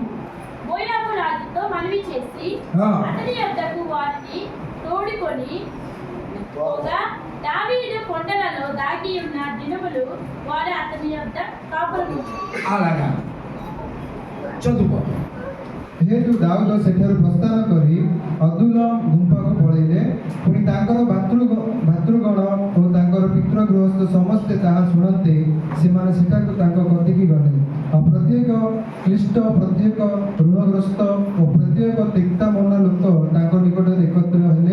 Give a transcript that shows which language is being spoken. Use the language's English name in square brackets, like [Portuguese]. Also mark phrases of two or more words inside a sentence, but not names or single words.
[Telugu] మోయాబు రాజుతో మనవి చేసి ఆ. అతని యొద్దకు వారిని తోడుకొని పోగా దావీదు కొండలలో దాగి ఉన్న దినములు వారు అతని యొద్ద కాపురము. అలాగా చదువుకో. [Odia] ଯେହେତୁ ଦାଉଦ ସେଠାରୁ ପ୍ରସ୍ଥାନ କରି ଅଦୁଲମ ଗୁମ୍ଫାକୁ ପଳେଇଲେ, ପୁଣି ତାଙ୍କର ଭାତୃଗଣ ଓ ତାଙ୍କର ପିତୃଗୃହସ୍ଥ ସମସ୍ତେ ତାହା ଶୁଣନ୍ତେ ସେମାନେ ସେଠାକୁ ତାଙ୍କ କତିକି ଗଲେ। ଆଉ ପ୍ରତ୍ୟେକ କ୍ଳିଷ୍ଟ, ପ୍ରତ୍ୟେକ ଋଣଗ୍ରସ୍ତ ଓ ପ୍ରତ୍ୟେକ ତିକ୍ତା ମନ ଲୋକ ତାଙ୍କ ନିକଟରେ ଏକତ୍ର ହେଲେ।